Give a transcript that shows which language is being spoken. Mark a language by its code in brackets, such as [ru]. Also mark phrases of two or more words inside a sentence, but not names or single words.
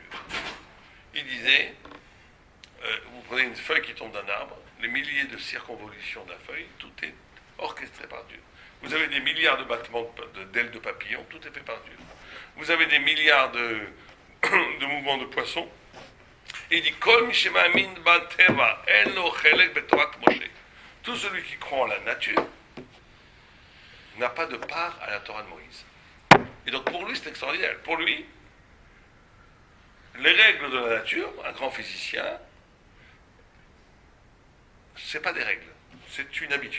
[fr] Il disait, vous prenez une feuille qui tombe d'un arbre, les milliers de circonvolutions de la feuille, tout est orchestré par Dieu. Vous avez des milliards de battements d'ailes de papillons, tout est fait par Dieu. Vous avez des milliards de mouvements de poissons. Et il dit, [he] כל מי שמאמין בטבע, אין לו חלק בתורת משה. [fr] Tout celui qui croit en la nature n'a pas de part à la Torah de Moïse. Et donc pour lui, c'est extraordinaire. Pour lui, les règles de la nature, un grand physicien, c'est pas des règles, c'est une habitude.